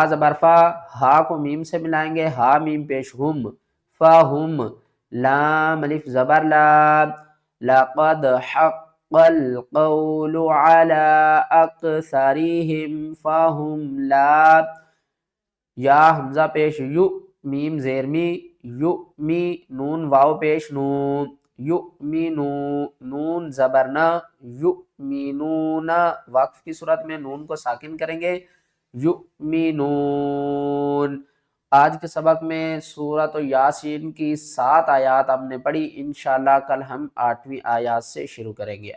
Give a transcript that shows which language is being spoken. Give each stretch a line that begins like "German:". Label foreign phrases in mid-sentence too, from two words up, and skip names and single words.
Urdu: زبر فا، ہا کو میم سے ملائیں گے، ہا میم پیش ہم، فہم، لام الف زبر لام،
Arabic: لقد حق القول على اکثرهم فهم لا،
Urdu: یا حمزہ پیش یو، میم زیر می، یو می، نون واو پیش نون، یو می نو، نون زبر نا، یو می نون، وقف کی صورت میں نون کو ساکن کریں گے، یو می نون۔ آج کے سبق میں سورۃ یاسین کی 7 آیات ہم نے پڑھی، انشاءاللہ کل ہم 8ویں آیات سے شروع کریں گے۔